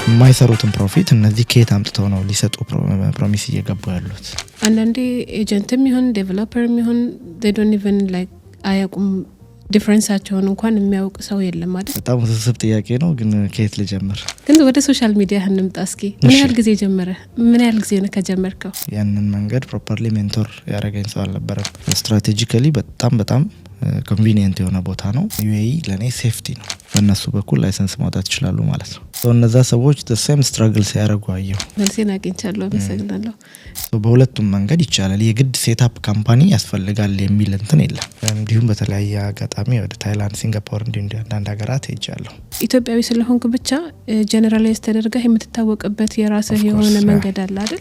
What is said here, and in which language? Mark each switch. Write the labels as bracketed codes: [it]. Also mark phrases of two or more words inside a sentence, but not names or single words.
[am] የማይሰሩትን ፕሮፊት እነዚህ ከየት አምጥተው ነው ሊሰጡ ፕሮሚስ እየገቡ ያሉት? አንዳንዴ ኤጀንትም ይሁን ዴቨሎፐርም ይሁን [en] they don't even like [am] አያውቁም ዲፈረንሳቸውን እንኳን የሚያውቅ ሰው የለም አይደል? በጣም ውስብስብ ጥያቄ ነው ግን ከየት ልጀምር? ግን ወደ [en] social media [am] እንምጣ እስኪ። ምን ያህል ጊዜ ጀመረ? ምን ያህል ጊዜ ነው ከጀመርከው? ያንን መንገድ [en] properly mentor [am] ያደረገኝ ሰው አልነበረም። ስትራቴጂካሊ በጣም ኮንቪኒየንት የሆነ ቦታ ነው። ዩኤኢ ለኔ ሴፍቲ ነው። በእነሱ በኩል ላይሰንስ ማውጣት ይችላሉ ማለት ነው። እነዛ ሰዎች [en] the same struggle [am] ሲያደርጉ አየሁ። መልሴን አግኝቻለሁ። አመሰግናለሁ። በሁለቱም መንገድ ይቻላል። የግድ [en] setup company [am] ያስፈልጋል የሚል እንትን የለም። እንዲሁም በተለያየ አጋጣሚ ወደ ታይላንድ፣ ሲንጋፖር እንዲሁም አንዳንድ ሀገራት ሄጃለሁ። ኢትዮጵያዊ ስለሆንክ ብቻ ጀነራላይዝ ተደርገህ የምትታወቅበት የራስህ የሆነ መንገድ አለ አይደል?